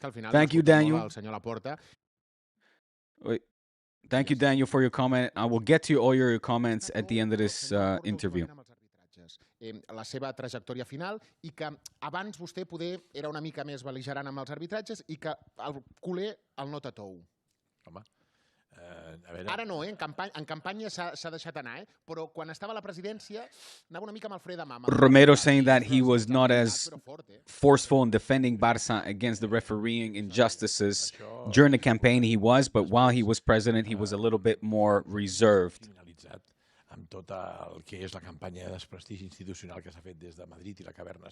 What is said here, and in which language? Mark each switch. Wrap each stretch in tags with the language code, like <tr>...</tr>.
<en>Thank you, Daniel. Thank you, Daniel, for your comment. I will get to all your comments at the end of this interview.</en> <ca>la seva trajectòria final i que abans vostè poder era una mica més bel·ligerant amb els arbitratges i que el culer el nota tou. Home, ara no, en campanya s'ha deixat anar, però quan estava a la presidència anava una mica amb el fre de mà.</ca> <en>Romero saying that he was not as forceful in defending Barça against the refereeing injustices. During the campaign he was, but while he was president he was a little bit more reserved.</en> <ca>Amb tot el que és la campanya de desprestigi institucional que s'ha fet des de Madrid i la caverna.</ca>